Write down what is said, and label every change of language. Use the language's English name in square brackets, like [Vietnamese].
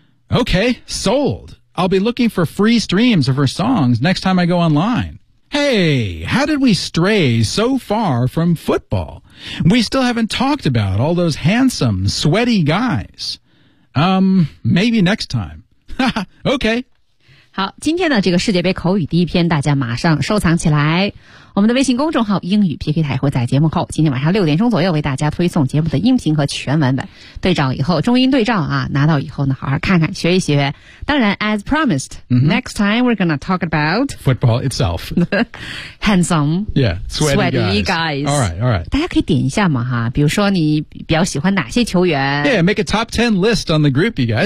[English] Okay, sold. I'll be looking for free streams of her songs next time I go online. Hey, how did we stray so far from football? We still haven't talked about all those handsome, sweaty guys. Maybe next time. Okay. [Chinese] 好，今天的这个世界杯口语第一篇，大家马上收藏起来。我们的微信公众号英语 PK 台会在节目后今天晚上6点钟左右为大家推送节目的音频和全文本，对照以后中英对照啊，拿到以后呢好好看看学一学。 [English] 当然 as promised、mm-hmm. next time we're gonna talk about football itself. Handsome yeah sweaty guys. Sweaty guys. Alright, alright. [Chinese] 大家可以点一下嘛哈，比如说你比较喜欢哪些球员。 [English] Yeah, make a top 10 list on the group you guys.